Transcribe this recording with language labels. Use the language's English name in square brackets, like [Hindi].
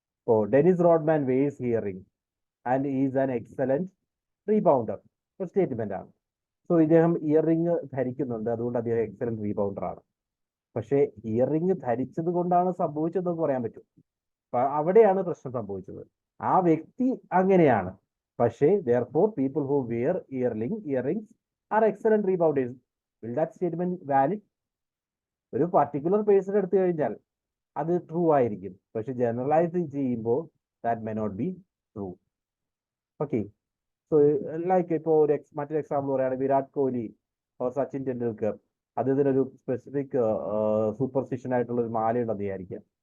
[English] ഇപ്പോൾ Dennis Rodman was hearing and is an excellent rebounder [Malayalam] ഒരു statement ആണ്. സോ ഇദ്ദേഹം ഇയർ റിംഗ് ധരിക്കുന്നുണ്ട്, അതുകൊണ്ട് അദ്ദേഹം എക്സലന്റ് റീബൗണ്ടർ ആണ്. പക്ഷേ ഇയർ റിംഗ് ധരിച്ചത് കൊണ്ടാണ് സംഭവിച്ചതെന്ന് പറയാൻ പറ്റും. അവിടെയാണ് പ്രശ്നം സംഭവിച്ചത്. ആ വ്യക്തി അങ്ങനെയാണ്, പക്ഷേ [English] therefore people who wear earrings are excellent rebounders. Will that statement valid? [Malayalam] ഒരു പർട്ടിക്കുലർ പേഴ്സൺ എടുത്തു കഴിഞ്ഞാൽ അത് ട്രൂ ആയിരിക്കും, പക്ഷെ ജനറലൈസ് ചെയ്യുമ്പോൾ [English] That may not be true. [Malayalam] Okay, so like ഇപ്പോൾ മറ്റൊരു എക്സാമ്പിൾ പറയുകയാണെങ്കിൽ Virat Kohli or Sachin Tendulkar, അദ്ദേഹത്തിനൊരു specific superstition ആയിട്ടുള്ള ഒരു മാലയുണ്ടെന്ന് വിചാരിക്കുക.